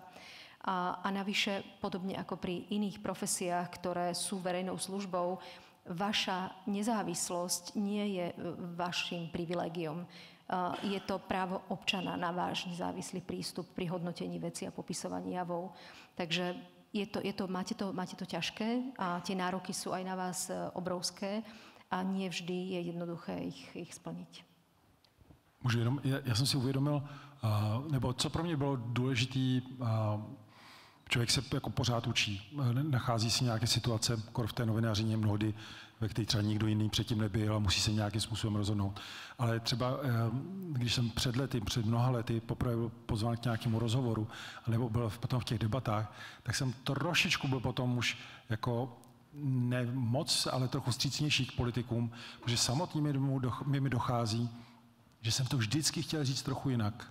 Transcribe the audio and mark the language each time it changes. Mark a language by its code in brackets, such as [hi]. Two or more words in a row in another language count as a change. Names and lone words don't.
[sk] A navyše, podobne ako pri iných profesiách, ktoré sú verejnou službou, vaša nezávislosť nie je vašim privilégiom. Je to právo občana na váš nezávislý prístup pri hodnotení veci a popisovaní javov. Takže máte to ťažké a tie nároky sú aj na vás obrovské a nie vždy je jednoduché ich splniť. [cs] Já jsem si uvědomil, nebo co pro mě bylo důležitý, člověk se jako pořád učí, nachází si nějaké situace, v té novinářině mnohdy, ve které třeba nikdo jiný předtím nebyl a musí se nějakým způsobem rozhodnout. Ale třeba, když jsem před mnoha lety poprvé byl pozván k nějakému rozhovoru, nebo byl potom v těch debatách, tak jsem trošičku byl potom už jako ne moc, ale trochu vstřícnější k politikům, protože samotně mi dochází, že jsem to vždycky chtěl říct trochu jinak.